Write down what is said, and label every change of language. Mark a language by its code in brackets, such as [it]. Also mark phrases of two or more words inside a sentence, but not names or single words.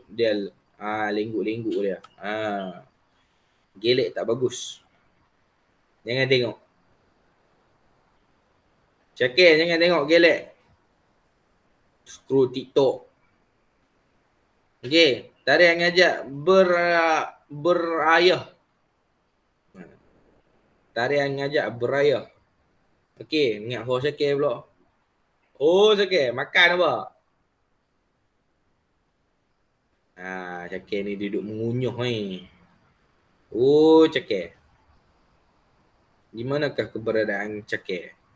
[ms] Dia lengguk-lengguk dia. Gelek tak bagus. Jangan tengok. Syakir jangan tengok gelek. Scroll TikTok. Okey. Tarian ngajak berayah. Tarian ngajak berayah. Okey. Ingat ho Syakir pula. Oh Syakir. Makan apa? Syakir ni duduk mengunyuh ni. Oh Syakir. Di manakah keberadaan Syakir?